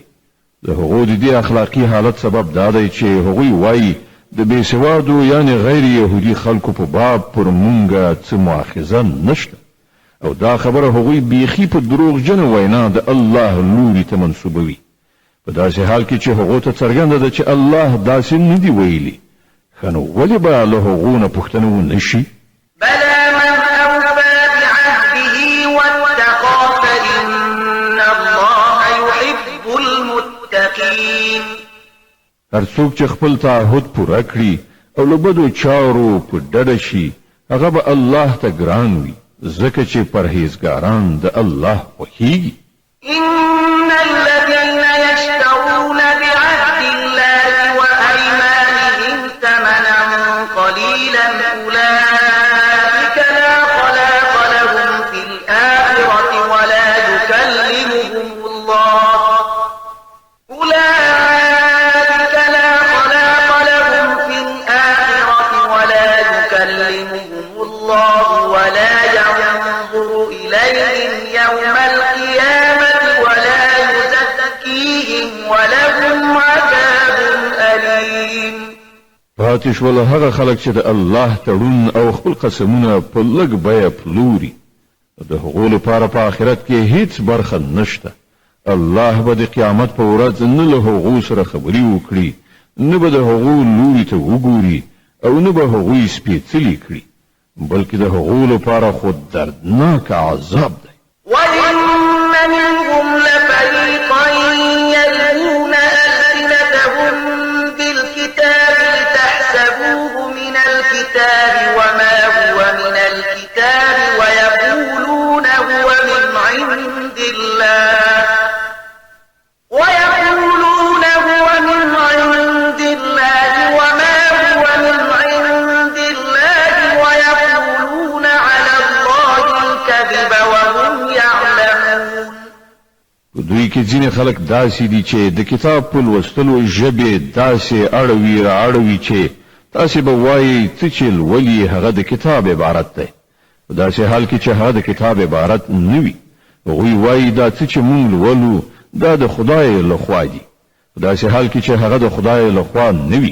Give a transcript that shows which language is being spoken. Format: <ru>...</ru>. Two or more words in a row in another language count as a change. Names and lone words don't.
<ps>د هغو د دې اخلاقی حالت سبب دا دی چې هغوی وایي د بېسوادو یعنی غیر یهودي خلکو په باب پر مونږه څه مؤاخذه نشته، او دا خبره هغوی بیخي په دروغجنه وینا د الله لوري ته منسوبوي، په داسې حال کې چې هغو ته څرګنده ده چې الله داسې نه دی ویلي. ښه نو ولې به له هغو نه پوښتنه ونشي؟</ps> <ar>بلى من أوفى بعهده واتقى فإن الله يحب المتقين.</ar> <ps>هر څوک چې خپل تعهد پوره کړي او له بدو چارو په ډډه شي هغه به الله ته ګران وي، ځکه چې پرهیزګاران د الله خوښیږي.</ps> <ar>إن الذين يشترون بعهد الله وأيمانهم ثمنا قليلا أولئك لا خلاق لهم في الآخرة ولا يكلمهم الله ولا ينظر إليهم يوم القيامة ولا يزكيهم ولهم عذاب أليم.</ar> <ps>پاتې شول هغه خلک چې د الله تړون او خپل قسمونه په لږ بیه پلوري، د هغو لپاره په آخرت کې هیڅ برخه نشته. الله به د قیامت په ورځ نه له هغو سره خبرې وکړي، نه به د هغو لوري ته وګوري او نه به هغوی سپېڅلي کړي، بلکې د هغو لپاره خود دردناک عذاب دی.</ps> <ar>وإن منهم لفريقا يلوون ألسنتهم بالكتاب لتحسبوه من الكتاب وما هو من الكتاب ويقولون هو من عند الله وما هو من عند الله ويقولون على الله الكذب وهم يعلمون.</ar> <ps>دوی کې ځینې خلک داسې دي چې د کتاب په لوستلو ژبې داسې اړوي را اړوي چې تاسې به وایي څه چې لولي هغه د کتاب عبارت دی، په داسې حال کې چې هغه د کتاب عبارت نه وي. هغوی وایي دا څه چې مونږ لولو دا د خدای لخوا دي، په داسې حال کې چې هغه د خدای لخوا نه وي.</ps>